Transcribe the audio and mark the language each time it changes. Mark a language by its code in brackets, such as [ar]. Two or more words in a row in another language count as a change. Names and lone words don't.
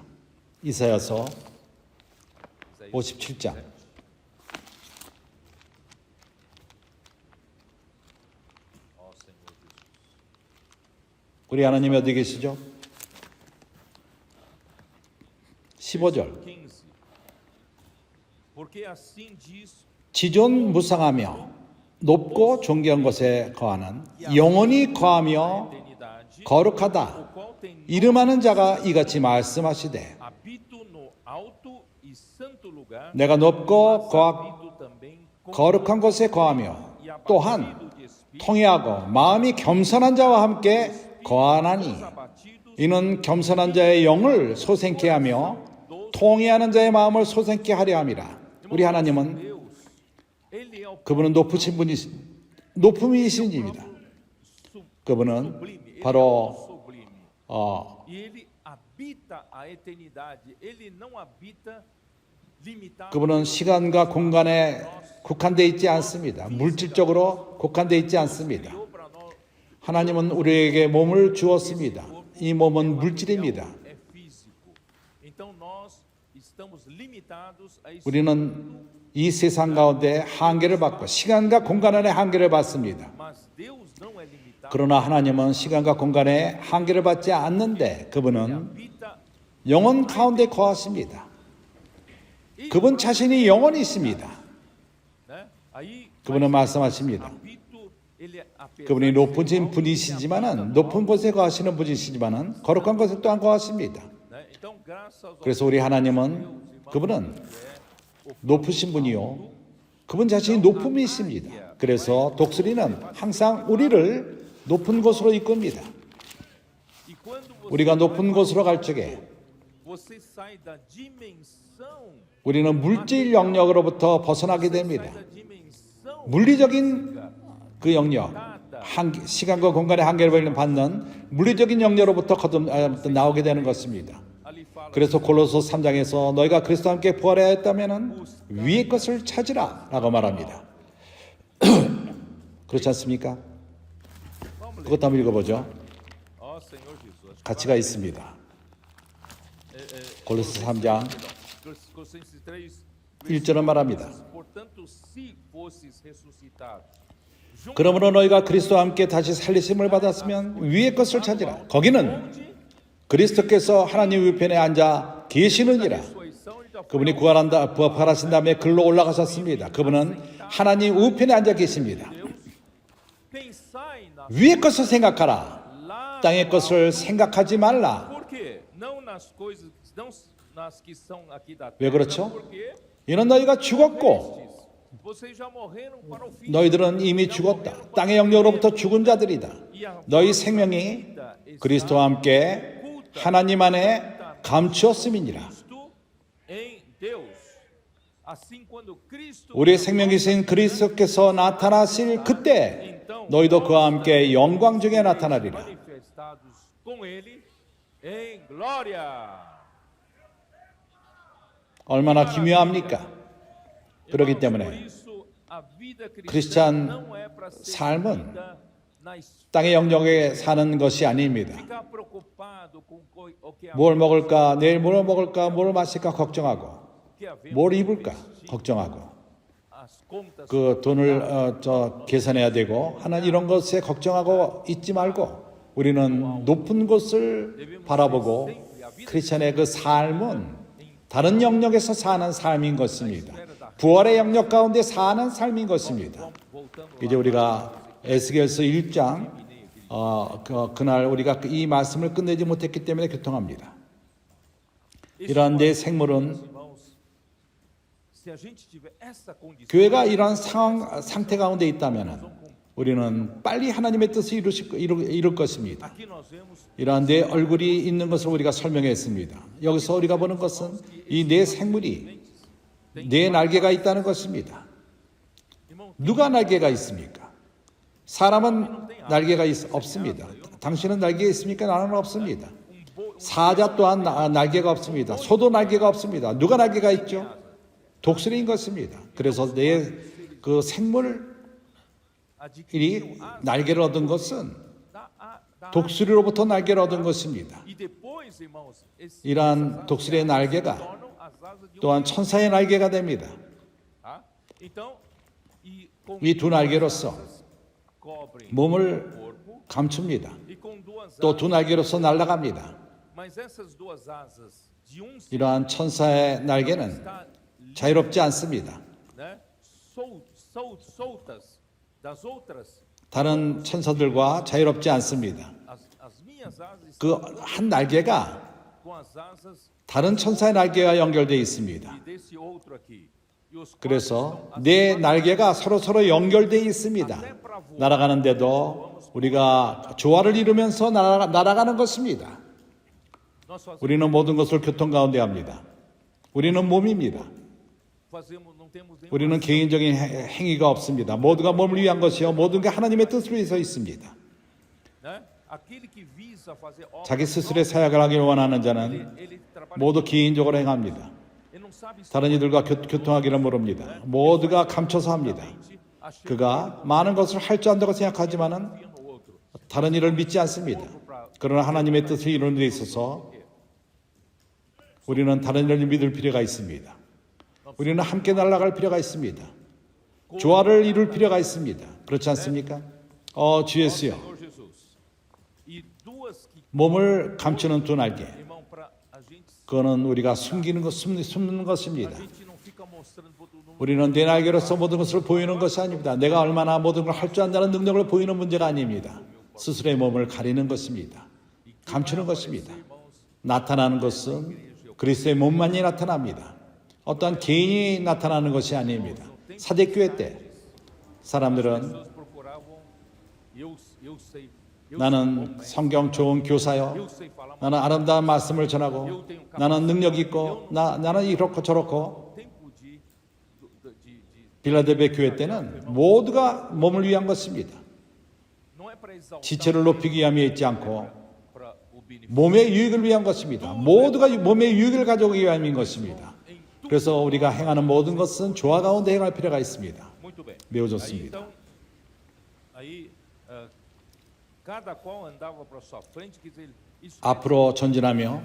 [ko] 이사야서 57장. 우리 하나님이 어디 계시죠? 15절. 15. [pt] Porque assim diz [ko] 지존 무상하며 높고 존귀한 곳에 거하는 영원히 거하며 [pt] eternidade, [ko] 거룩하다. [pt] o qual tem [ko] 이름하는 자가 이같이 말씀하시되 [pt] habito no alto e santo lugar, [ko] 내가 높고 [pt] habito também com [ko] 거룩한 곳에 거하며 또한 [pt] abatido de espírito, [ko] 통회하고 마음이 겸손한 자와 함께 거하나니 [pt] os abatidos, [ko] 이는 겸손한 자의 영을 소생케 하며 통회하는 자의 마음을 소생케 하려 함이라. 우리 하나님은 [pt] Deus, ele é o [ko] 그분은 높으신 높음이신 입니다. 그분은 [pt] sublime, ele é o [ko] 바로 [pt] sublime. E ele habita a eternidade, ele não habita limitado. [ko] 그분은 시간과 공간에 국한되어 있지 않습니다. 물질적으로 국한되어 있지 않습니다. [pt] Criou para nós [ko] 하나님은 우리에게 몸을 주었습니다. 이 몸은 물질입니다. [pt] é físico. Então nós estamos limitados a isso. [ko] 우리는 이 세상 가운데 한계를 받고 시간과 공간 안에 한계를 받습니다. [pt] Mas Deus não é limitado. [ko] 그러나 하나님은 시간과 공간에 한계를 받지 않는데 그분은 [pt] Habita [ko] 영혼 가운데 거하십니다. 그분 자신이 영혼이 있습니다. [pt] né? Aí [ko] 그분은 말씀하십니다. [pt] habito, ele apesar [ko] 그분이 [pt] de [ko] 높으신 분이시지만은 높은 곳에 거하시는 분이시지만은 거룩한 곳에 또한 거하십니다. [pt] né? Então graças ao [ko] 그래서 우리 하나님은 그분은 높으신 분이요. 그분 자신이 높음이 있습니다. 그래서 독수리는 항상 우리를 높은 곳으로 이끕니다. [pt] E quando você [ko] 우리가 높은 곳으로 갈 적에 [pt] você sai da dimensão, [ko] 우리는 물질 영역으로부터 벗어나게 됩니다. [pt] sai da dimensão [ko] 물리적인 그 영역, 시간과 공간의 한계를 받는 물리적인 영역으로부터 나오게 되는 것입니다. [pt] ali fala [ko] 그래서 골로새 3장에서 너희가 그리스도와 함께 부활하였다면 위의 것을 찾으라 라고 말합니다. 그렇지 않습니까? 그것도 한번 읽어보죠. [pt] ó Senhor Jesus. [ko] 가치가 있습니다. 골로새 3장 [pt] Colossenses 3, [ko] 1절은 말합니다. [pt] portanto, se fosses ressuscitados, [ko] 그러므로 너희가 그리스도와 함께 다시 살리심을 받았으면 위의 것을 찾으라. 거기는 그리스도께서 하나님 우편에 앉아 계시느니라. [pt] ressurreição, ele já foi [ko] 그분이 부활하신 다음에 글로 올라가셨습니다. 그분은 하나님 우편에 앉아 계십니다. [pt] Deus. Pensai na [ko] 위의 것을 생각하라. [pt] lá, [ko] 땅의 것을 생각하지 말라. [pt] por quê? Não nas coisas, não nas que são aqui da [ko] 왜 [pt] terra. [ko] 그렇죠? [pt] Porque [ko] 이는 너희가 죽었고 [pt] vocês já morreram para o fim. [ko] 너희들은 이미 죽었다. 땅의 영역으로부터 죽은 자들이다. 너희 생명이 그리스도와 함께 하나님 안에 감추었음이니라. [pt] Cristo em Deus. Assim quando Cristo [ko] 우리의 생명이신 그리스도께서 나타나실 그때 너희도 그와 함께 영광 중에 나타나리라. [pt] manifestados com ele em glória. [ko] 얼마나 기묘합니까? 그렇기 [pt] Por [ko] 때문에 [pt] isso a vida cristã [ko] 크리스찬 [pt] não é para ser [ko] 삶은 [pt] vivida na esfera. [ko] 땅의 영역에 사는 것이 아닙니다. [pt] Ficar preocupado com o que [ko] 뭘 먹을까, 내일 뭘 먹을까, 뭘 마실까 걱정하고, [pt] havemos [ko] 뭘 입을까 걱정하고, [pt] as contas [ko] 그 돈을 계산해야 되고 하는 이런 것에 걱정하고 있지 말고 우리는 높은 곳을 바라보고 크리스천의 그 삶은 다른 영역에서 사는 삶인 것입니다. 부활의 영역 가운데 사는 삶인 것입니다. 이제 우리가 에스겔서 1장 그날 우리가 이 말씀을 끝내지 못했기 때문에 교통합니다. 이러한 내 생물은 [pt] irmãos, se a gente tiver essa condição, [ko] 교회가 이러한 상태 가운데 있다면 우리는 빨리 하나님의 뜻을 이룰 것입니다. [pt] aqui nós vemos [ko] 이러한 내 얼굴이 있는 것을 우리가 설명했습니다. 여기서 우리가 보는 것은 이 내 생물이 내 날개가 있다는 것입니다. [pt] irmão, [ko] 누가 날개가 있습니까? 사람은 날개가 없습니다. 당신은 날개가 있습니까? 나는 없습니다. 사자 또한 날개가 없습니다. 소도 날개가 없습니다. 누가 날개가 있죠? 독수리인 것입니다. 그래서 내 그 생물이 [pt] adquiriram [ko] 날개를 얻은 것은 [pt] da [ko] 독수리로부터 날개를 얻은 것입니다. [pt] e depois, irmãos, [ko] 이러한 독수리의 날개가 [pt] tornam as asas de [ko] 또한 천사의 날개가 됩니다. [pt] tá? Então, e com [ko] 이 두 날개로서 [pt] cobrem [ko] 몸을 [pt] o corpo [ko] 감춥니다. [pt] e com duas [ko] 또 두 날개로서 날아갑니다. [pt] mas essas duas asas de um ser [ko] 이러한 천사의 날개는 [pt] está [ko] 자유롭지 않습니다. [pt] né, soltas das outras. [ko] 다른 천사들과 자유롭지 않습니다. [pt] As minhas asas [ko] 그 한 날개가 [pt] com as asas [ko] 다른 천사의 날개와 연결되어 있습니다. [pt] e desse outro aqui. e os quatro [ko] 그래서 [pt] estão [ko] 내 [pt] assim, [ko] 날개가 서로 연결되어 있습니다. 날아가는데도 우리가 조화를 이루면서 날아가는 것입니다. [pt] nós fazemos, [ko] 우리는 모든 것을 교통 가운데 합니다. 우리는 몸입니다. [pt] não temos nenhuma [ko] 우리는 개인적인 행위가 없습니다. 모두가 몸을 위한 것이요 모든 게 하나님의 뜻으로 위해서 있습니다. [pt] né? Aquele que visa fazer obra, [ko] 자기 스스로의 사역을 하길 원하는 자는 [pt] ele trabalha, [ko] 모두 개인적으로 행합니다. [pt] ele não sabe se [ko] 다른 이들과 교통하기를 모릅니다. 모두가 감춰서 합니다. [pt] achando [ko] 그가 많은 것을 할 줄 안다고 생각하지만은 [pt] no outro. [ko] 다른 일을 믿지 않습니다. 그러나 하나님의 뜻을 이루는 데 있어서 우리는 다른 일을 믿을 필요가 있습니다. 우리는 함께 날아갈 필요가 있습니다. 조화를 이룰 필요가 있습니다. 그렇지 않습니까? 주 예수요. [pt] Senhor Jesus. E duas que, [ko] 몸을 감추는 두 날개. [pt] irmão, para a gente, [ko] 그거는 우리가 숨는 것입니다. [pt] a gente não fica mostrando pro todo mundo. [ko] 우리는 내 날개로서 모든 것을 보이는 것이 아닙니다. 내가 얼마나 모든 걸 할 줄 안다는 능력을 보이는 문제가 아닙니다. 스스로의 몸을 가리는 것입니다. 감추는 것입니다. 나타나는 것은 그리스도의 몸만이 나타납니다. 어떠한 개인이 나타나는 것이 아닙니다. 사대교회 때 사람들은 [pt] Pessoas procuravam, eu sei, eu [ko] 나는 성경 좋은 교사요. [pt] sei falar, mas [ko] 나는 아름다운 말씀을 전하고 나는 능력 있고 나는 이렇고 저렇고. [pt] o tempo de [ko] 빌라델비아 교회 때는 모두가 몸을 위한 것입니다. [pt] não é para exaltar [ko] 지체를 높이기 위함에 있지 않고 [pt] para o benefício. [ko] 몸의 유익을 위한 것입니다. 모두가 몸의 유익을 가져오기 위함인 것입니다. 그래서 우리가 행하는 모든 것은 조화 가운데 행할 필요가 있습니다. [pt] Muito bem. [ko] 매우 [pt] Aí, [ko] 좋습니다. [pt] então, aí cada qual andava para sua frente, quer dizer, isso [ko] 앞으로 전진하며